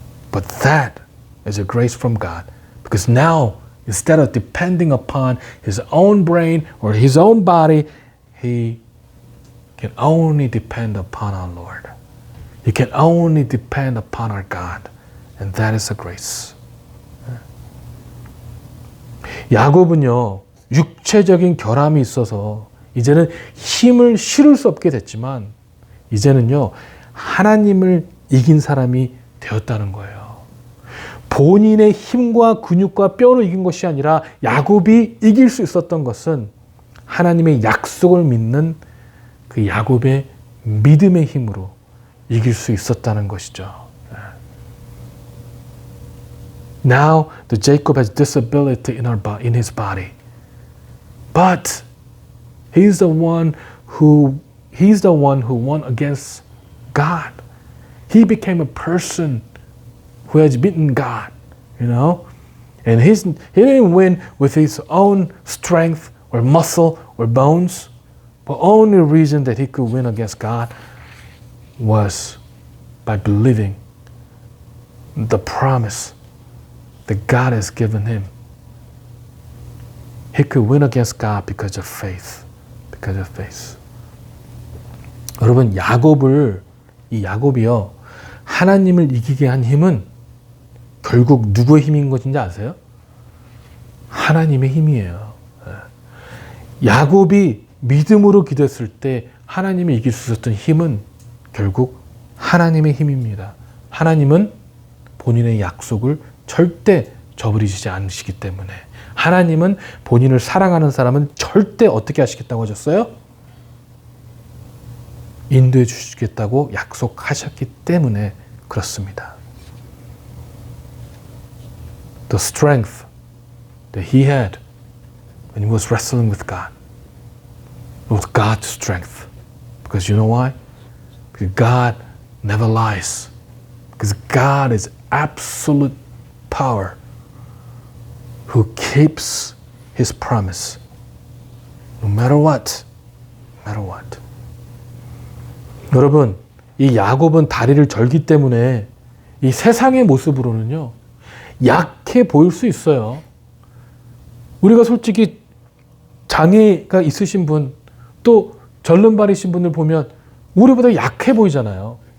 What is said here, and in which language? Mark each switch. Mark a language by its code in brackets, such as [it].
[en] But that is a grace from God Because now, instead of depending upon his own brain or his own body, he can only depend upon our Lord. He can only depend upon our God. And that is a grace. [ko] 야곱은요, 육체적인 결함이 있어서 이제는 힘을 실을 수 없게 됐지만 이제는요, 하나님을 이긴 사람이 되었다는 거예요. 본인의 힘과 근육과 뼈로 이긴 것이 아니라 야곱이 이길 수 있었던 것은 하나님의 약속을 믿는 그 야곱의 믿음의 힘으로 이길 수 있었다는 것이죠. [en] Now the Jacob has disability in his body, but he's the one who won against God. He became a person who has beaten God, and he didn't win with his own strength or muscle or bones. The only reason that he could win against God was by believing the promise that God has given him. He could win against God because of faith. Because of faith. [ko] 여러분, 이 야곱이요, 하나님을 이기게 한 힘은 결국 누구의 힘인 것인지 아세요? 하나님의 힘이에요. 야곱이 믿음으로 기도했을 때 하나님이 이길 수 있었던 힘은 결국 하나님의 힘입니다. 하나님은 본인의 약속을 절대 저버리지 않으시기 때문에 하나님은 본인을 사랑하는 사람은 절대 어떻게 하시겠다고 하셨어요? 인도해 주시겠다고 약속하셨기 때문에 그렇습니다. [en] The strength that he had when he was wrestling with God was God's strength. Because you know why? Because God never lies. Because God is absolute power who keeps his promise no matter what. No matter what. [ko] 여러분, 이 야곱은 다리를 절기 때문에 이 세상의 모습으로는요, 약해 보일 수 있어요. 우리가 솔직히 장애가 있으신 분, 또 절름발이신 분들 보면 우리보다 약해 보이잖아요.